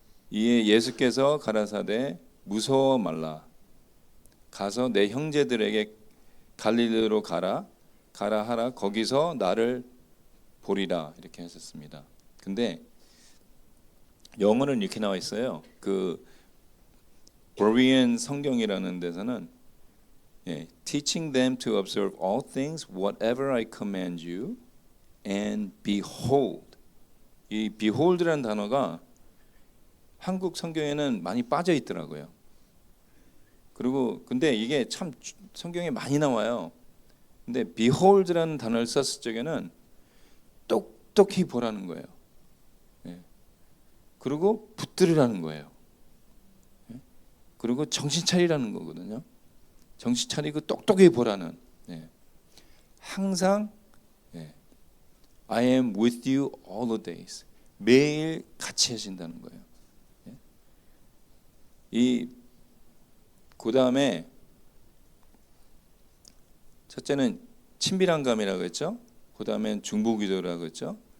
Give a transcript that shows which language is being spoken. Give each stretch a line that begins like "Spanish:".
Korean: 이에 예수께서 가라사대 무서워 말라, 가서 내 형제들에게 갈릴리로 가라 하라, 거기서 나를 보리라, 이렇게 하셨습니다. 근데 영어는 이렇게 나와 있어요. 그 Berean 성경이라는 데서는, 예,
English: teaching them to observe all things whatever I command you, and behold.
Korean: 이 behold라는 단어가 한국 성경에는 많이 빠져 있더라고요. 그리고 근데 이게 참 성경에 많이 나와요. 근데 behold라는 단어를 썼을 적에는 똑똑히 보라는 거예요. 예. 그리고 붙들으라는 거예요. 예. 그리고 정신 차리라는 거거든요. 정신 차리고 똑똑히 보라는. 예. 항상, 예,
English: I am with you all the days.
Korean: 매일 같이 하신다는 거예요. 예. 그 다음에 첫째는 친밀한 감이라고 했죠. 그 다음엔 중보기도라고 했죠.